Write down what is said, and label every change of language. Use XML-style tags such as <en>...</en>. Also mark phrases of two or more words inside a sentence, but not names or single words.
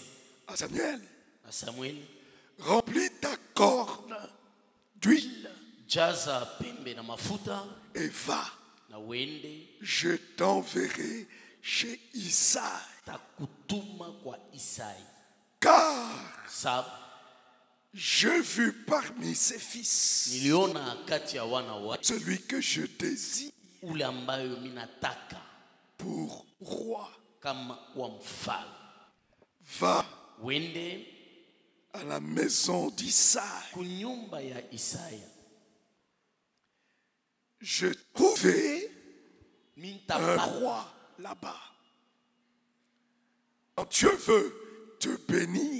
<fr>à Samuel,</fr> <sw>na Samueli,</sw> <fr>remplis ta corne d'huile</fr> <sw>jaza pembe na mafuta</sw> <fr>et va,</fr> <sw>na uende,</sw> <fr>je t'enverrai chez Isaïe.</fr> <sw>takutuma kwa Isai.</sw> <fr>Car</fr> <sw>Sababu</sw> <fr>j'ai vu parmi ses fils</fr> <sw>niliona kati ya wana wa</sw> <fr>celui que je désire</fr> <sw>ule ambayo minataka</sw> <fr>pour roi.</fr> <sw>kama kuwa mfalme.</sw> <fr>Va</fr> <sw>Wende</sw> <fr>à la maison d'Isaïe.</fr> <sw>kunyumba ya Isaya.</sw> <fr>Je trouvais un</fr> <sw>Mintapata</sw> <fr>roi là-bas. Quand Dieu veut te bénir,</fr>